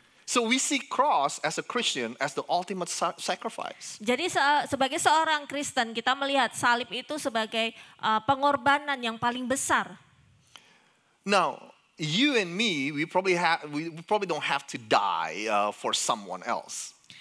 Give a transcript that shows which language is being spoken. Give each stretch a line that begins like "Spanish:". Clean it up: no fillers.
English: So we see cross as a Christian as the ultimate sacrifice.
Indonesian: Jadi sebagai seorang Kristen kita melihat salib itu sebagai pengorbanan yang paling besar.
English: Now, you and me, we probably don't have to die for someone else.